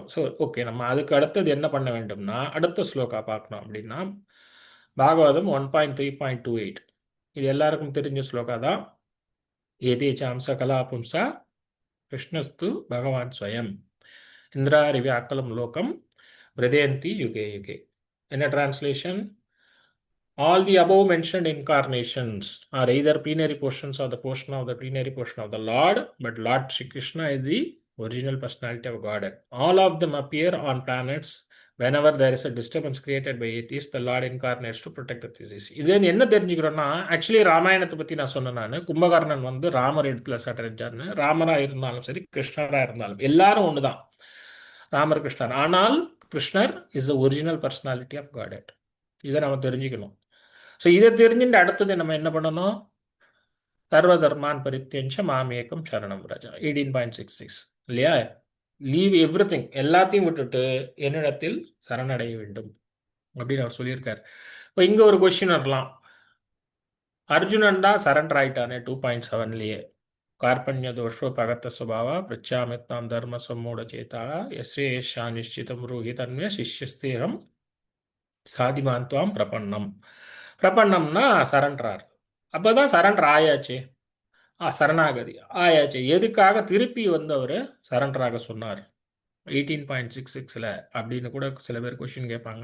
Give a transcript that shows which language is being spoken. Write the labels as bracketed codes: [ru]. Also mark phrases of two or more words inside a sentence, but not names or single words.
[ta] ஸோ ஓகே, நம்ம அதுக்கு அடுத்தது என்ன பண்ண வேண்டும்னா அடுத்த ஸ்லோகா பார்க்கணும் அப்படின்னா பாகவதம் 1.3.28. இது எல்லாருக்கும் தெரிஞ்ச ஸ்லோகா தான். [sa] एतेचांश कला पुंसः कृष्णस्तु भगवान् स्वयम् इन्द्रारि व्याकुलं लोकं मृडयन्ति युगे युगे. [ta] என்ன டிரான்ஸ்லேஷன்? [en] All the above mentioned incarnations are either plenary portions of the portion of the plenary portion of the Lord, but Lord Shri Krishna is the original personality of Godhead. All of them appear on planets whenever there is a disturbance created by atheists. The Lord incarnates to protect the thesis. [ta] இது என்ன தெரிஞ்சுக்கிறோன்னா, ஆக்சுவலி ராமாயணத்தை பற்றி நான் சொன்னேன். நான் கும்பகர்ணன் வந்து ராமர் இடத்துல சட்டரிஞ்சார்னு, ராமராக இருந்தாலும் சரி கிருஷ்ணராக இருந்தாலும் எல்லாரும் ஒன்று தான், ராமர் கிருஷ்ணர். [en] ஆனால் Krishna is the original personality of God. [ta] இதை நம்ம தெரிஞ்சுக்கணும். ஸோ இதை தெரிஞ்சுட்டு அடுத்தது நம்ம என்ன பண்ணணும், [sa] सर्वधर्मान् परित्यज्य मामेकं शरणं व्रज [ta] 18.66 இல்லையா? [en] leave everything, [ta] எல்லாத்தையும் விட்டுட்டு என்னிடத்தில் சரணடைய வேண்டும் அப்படின்னு அவர் சொல்லியிருக்காரு. இப்போ இங்க ஒரு கொஸ்டின் வரலாம், அர்ஜுனன் தான் சரண்டர் ஆயிட்டானே 2.7லயே, [sa] कार्पण्य दोषोपगत स्वभाव पृच्छामित्तां धर्म सम्मूढ़ चेता यस्य येषा निश्चितं ब्रूहि तन्मे शिष्यस्तेहं शाधि मां त्वां प्रपन्नम्. [ta] பிரபன்னம்னா சரண்டர். அப்பதான் சரண்டர் ஆயாச்சு, சரணாகதி ஆயாச்சு. எதுக்காக திருப்பி வந்து அவர் சரண்டர் ஆக சொன்னார் 18.66ல் அப்படின்னு கூட சில பேர் கொஸ்டின் கேட்பாங்க.